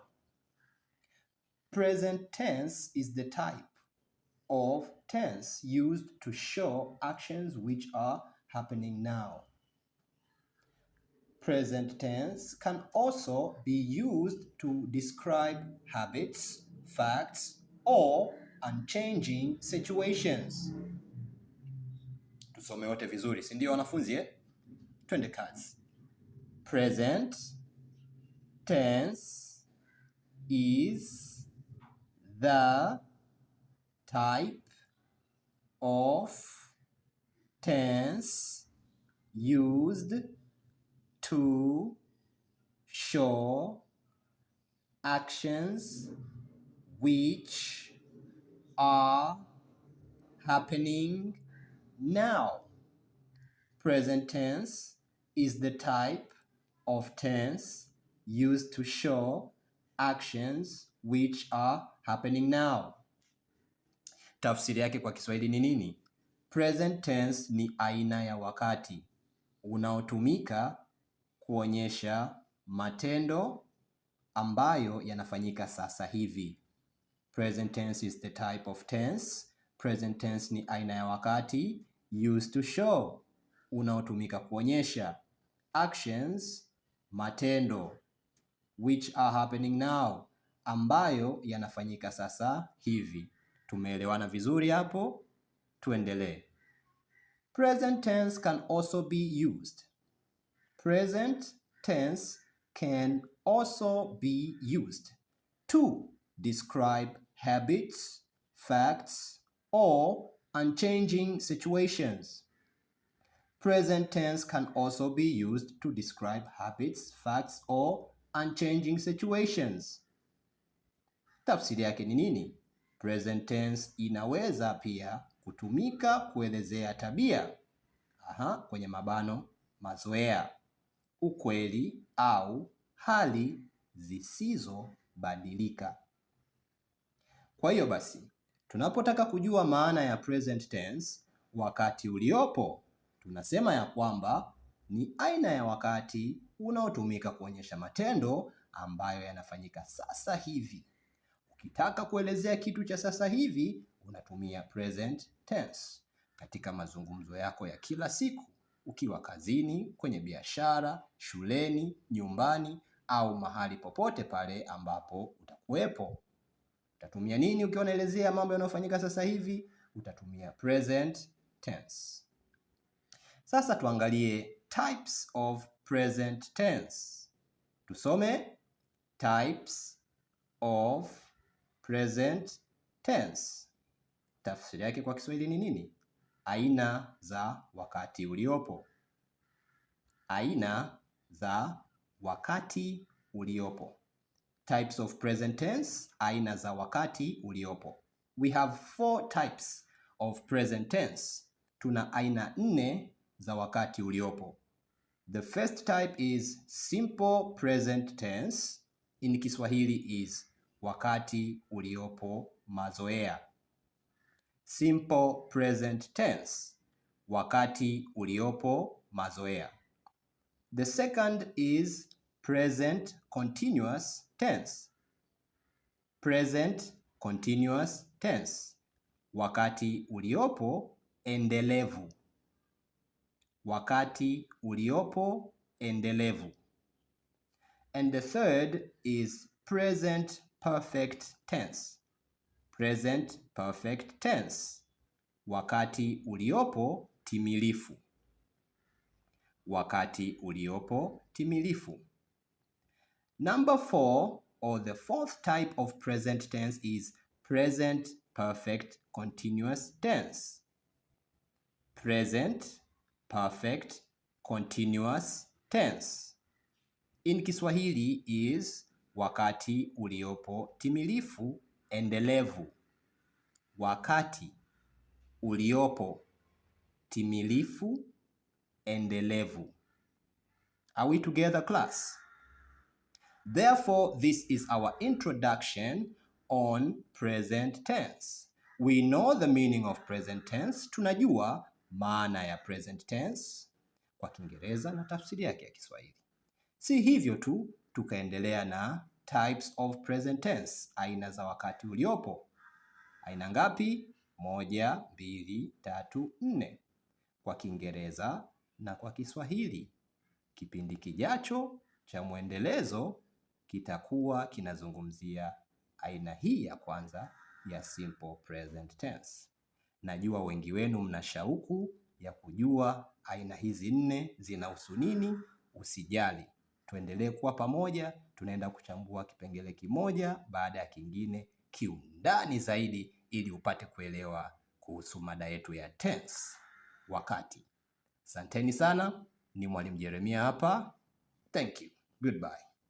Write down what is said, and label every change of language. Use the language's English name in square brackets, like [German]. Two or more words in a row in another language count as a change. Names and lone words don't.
[English] Present tense is the type of tense used to show actions which are happening now. Present tense can also be used to describe habits, facts, or unchanging situations. [Swahili] Tusome wote vizuri, si ndio wanafunzi Twende kazi. [English] Present tense is the type of tense used to show actions which are happening now. Present tense is the type of tense used to show actions which are happening now. [Swahili] Tafsiri yake kwa Kiswahili ni nini? [English] Present tense [Swahili] ni aina ya wakati unaotumika kuonyesha matendo ambayo yanafanyika sasa hivi. [English] Present tense is the type of tense. Present tense [Swahili] ni aina ya wakati [English] used to show, [Swahili] unaotumika kuonyesha actions, matendo, [English] which are happening now, [Swahili] ambayo yanafanyika sasa hivi. Tumeelewana vizuri hapo? Tuendelee. [English] Present tense can also be used. Present tense can also be used to describe habits, facts, or unchanging situations. Present tense can also be used to describe habits, facts, or unchanging situations. [Swahili] Tafsiri yake ni nini? [English] Present tense [Swahili] inaweza pia kutumika kuelezea tabia, kwenye mabano, mazoea, ukweli au hali zisizobadilika. Kwa hiyo basi, tunapotaka kujua maana ya [English] present tense, [Swahili] wakati uliopo, tunasema ya kwamba ni aina ya wakati unaotumika kuonyesha matendo ambayo yanafanyika sasa hivi. Ukitaka kuelezea kitu cha sasa hivi, unatumia [English] present tense. [Swahili] Katika mazungumzo yako ya kila siku, ukiwa kazini, kwenye biashara, shuleni, nyumbani, au mahali popote pale ambapo utakuwepo. Utatumia nini ukiwa unaelezea mambo yanayofanyika sasa hivi? Utatumia [English] present tense. [Swahili] Sasa tuangalie [English] types of present tense. [Swahili] Tusome [English] types of present tense. [Swahili] Tafsiri yake kwa Kiswahili ni nini? Aina za wakati uliopo. Aina za wakati uliopo. [English] Types of present tense, [Swahili] aina za wakati uliopo. [English] We have 4 types of present tense. [Swahili] Tuna aina 4 za wakati uliopo. [English] The first type is simple present tense. In Kiswahili is [Swahili] wakati uliopo mazoea. [English] Simple present tense, [Swahili] wakati uliopo mazoea. [English] The second is present continuous tense. Present continuous tense, [Swahili] wakati uliopo endelevu. Wakati uliopo endelevu. [English] And the third is present perfect tense. Present perfect tense, [Swahili] wakati uliopo timilifu. Wakati uliopo timilifu. [English] Number 4, or the fourth type of present tense, is present perfect continuous tense. Present perfect continuous tense in Kiswahili is [Swahili] wakati uliopo timilifu endelevu. Wakati uliopo timilifu endelevu. [English] Are we together, class? Therefore, this is our introduction on present tense. We know the meaning of present tense. [Swahili] Tunajua maana ya [English] present tense [Swahili] kwa Kiingereza na tafsiri yake ya Kiswahili. Si hivyo tu, tukaendelea na [English] types of present tense, [Swahili] aina za wakati uliopo. Aina ngapi? 1, 2, 3, 4 kwa Kiingereza na kwa Kiswahili. Kipindi kijacho cha mwendelezo kitakuwa kinazungumzia aina hii ya kwanza ya [English] simple present tense. [Swahili] Najua wengi wenu mna shauku ya kujua aina hizi 4 zinahusu nini. Usijali, tuendelee kuwa pamoja, tunaenda kuchambua kipengele kimoja baada ya kingine kiundani zaidi ili upate kuelewa kuhusu mada yetu ya tense, wakati. Asanteni sana, ni Mwalimu Jeremia hapa. [English] Thank you. Goodbye.